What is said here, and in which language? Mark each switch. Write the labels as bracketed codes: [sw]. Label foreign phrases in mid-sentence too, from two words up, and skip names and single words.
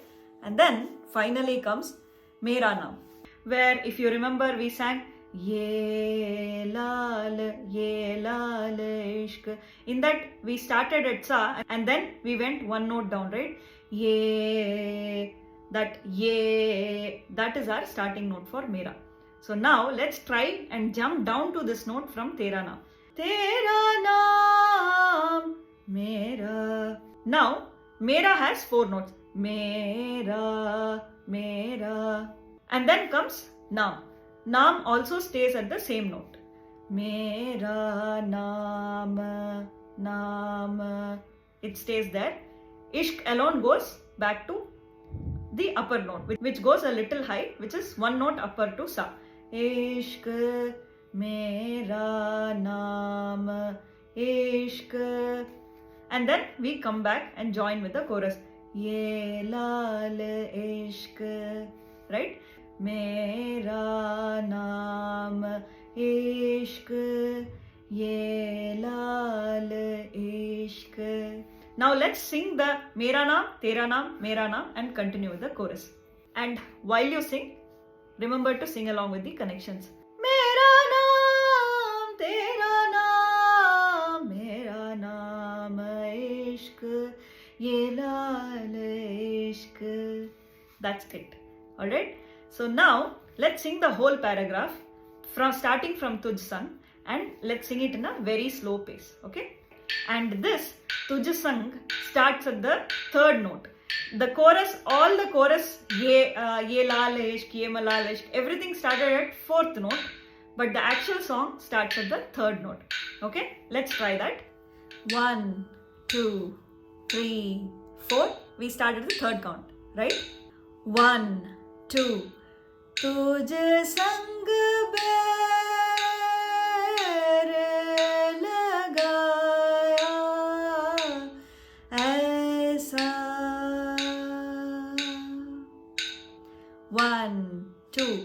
[en] And then finally comes [hi] मेरा नाम. [en] Where if you remember we sang Ye Laal Ishq. In that we started at sa and then we went one note down, right? Ye, that is our starting note for mera. So now let's try and jump down to this note from [hi] तेरा नाम. तेरा नाम, मेरा. [en] Now mera has four notes. Mera, mera. And then comes naam. Naam also stays at the same note. [hi] मेरा नाम, नाम. [en] It stays there. Ishq alone goes back to the upper note, which goes a little high, which is one note upper to sa. [hi] इश्क़, मेरा नाम, इश्क़. [en] And then we come back and join with the chorus. [hi] ये लाल इश्क़. Right? मेरा नाम इश्क़, ये लाल इश्क़. [en] Now let's sing the [hi] मेरा नाम, तेरा नाम, मेरा नाम [en] and continue with the chorus. And while you sing, remember to sing along with the connections. [hi] मेरा नाम, तेरा नाम, मेरा नाम इश्क़, ये लाल इश्क़. [en] That's it. Alright? So now let's sing the whole paragraph starting from [hi] तुझ संग, [en] and let's sing it in a very slow pace. Okay? And this [hi] तुझ संग [en] starts at the third note. The chorus, all the chorus, [hi] ये लाल इश्क़, ये मलाल इश्क़, [en] everything started at fourth note, but the actual song starts at the third note. Okay? Let's try that. 1, 2, 3, 4. We start at the third count, right? 1, 2. [hi] तुझ संग बैर लगाया ऐसा. [en] 1, 2.